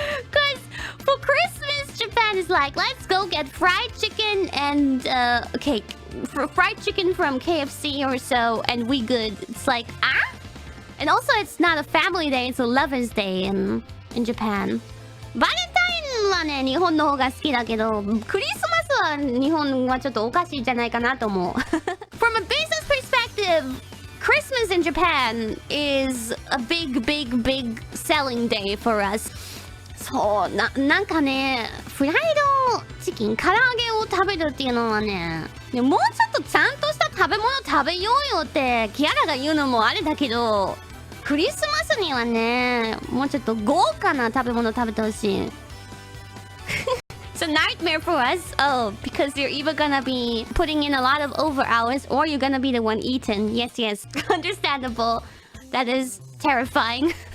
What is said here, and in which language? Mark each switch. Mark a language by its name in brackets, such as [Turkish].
[English] Because for Christmas, Japan is like, let's go get fried chicken and cake. Fried chicken from KFC or so, and we good. It's like, ah? And also, it's not a family day, it's a lover's day in Japan. [Japanese] Valentine はね、日本の方が好きだけど、クリスマスは日本はちょっとおかしいんじゃないかなと思う。 [English] From a business perspective, Christmas in Japan is a big selling day for us. [Japanese] そう、なんかね、フライドチキン、唐揚げを食べるっていうのはね、もうちょっとちゃんとした食べ物食べようよってキアラが言うのもあれだけど、クリスマスにはね、もうちょっと豪華な食べ物食べてほしい。 [English] It's a nightmare for us. Oh, because you're either gonna be putting in a lot of over hours or you're gonna be the one eaten. Yes. Understandable. That is terrifying.